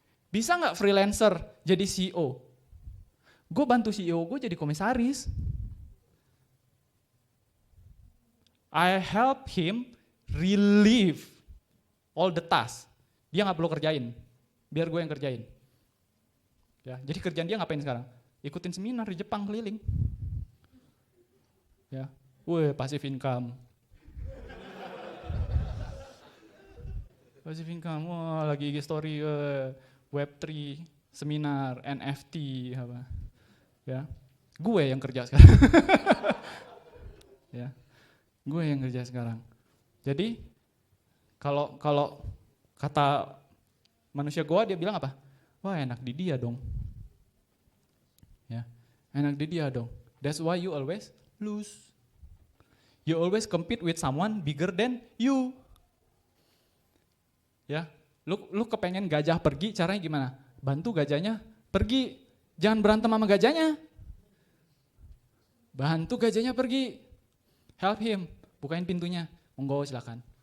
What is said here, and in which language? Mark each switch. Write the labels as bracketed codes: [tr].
[id] Bisa nggak freelancer jadi CEO? Gue bantu CEO gue jadi komisaris. [en] I help him relieve all the tasks. [id] Dia nggak perlu kerjain, biar gue yang kerjain. Ya, jadi kerjaan dia ngapain sekarang? Ikutin seminar di Jepang keliling. Ya. Passive income. Passive income, lagi IG story, Web3, seminar, NFT, apa. Ya, gue yang kerja sekarang. Ya, gue yang kerja sekarang. Jadi, kalau kata manusia goa dia bilang apa? Wah enak di dia dong. Ya, enak di dia dong. [en] That's why you always lose. You always compete with someone bigger than you. [id] Ya, lu kepengen gajah pergi, caranya gimana? Bantu gajahnya pergi, jangan berantem sama gajahnya. Bantu gajahnya pergi, [en] help him, [id] bukain pintunya, monggo silakan.